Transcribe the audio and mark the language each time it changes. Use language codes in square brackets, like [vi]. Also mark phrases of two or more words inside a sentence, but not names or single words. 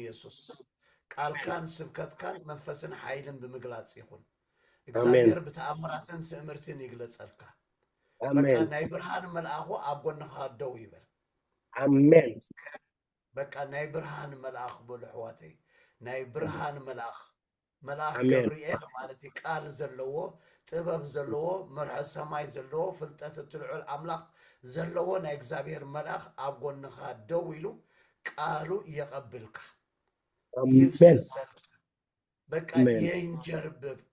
[ti] በኢየሱስ ቃል ካን ስብከት ካን መንፈስን ኃይልን በመግላጽ ይሁን አሜን እግዚአብሔር በተአምራትን ስምርትን ይግለጸልካ በቃ አሜን ናይ ብርሃን መልአኹ አብጎንኻ ደው ይበል አሜን በቃ ናይ ብርሃን መልአኽ በልሕዋተይ ናይ ብርሃን መልአኽ አሜን ገብርኤል ማለት ቃል ዘለዎ ጥበብ ዘለዎ መርሐ ሰማይ ዘለዎ ፍልጠት ትልዑል አምላኽ ዘለዎ ናይ እግዚአብሔር መልአኽ አብጎንኻ ደው ይሉ ቃሉ ይቀብልካ ይፍስሰል በቃ የንጀርብብካ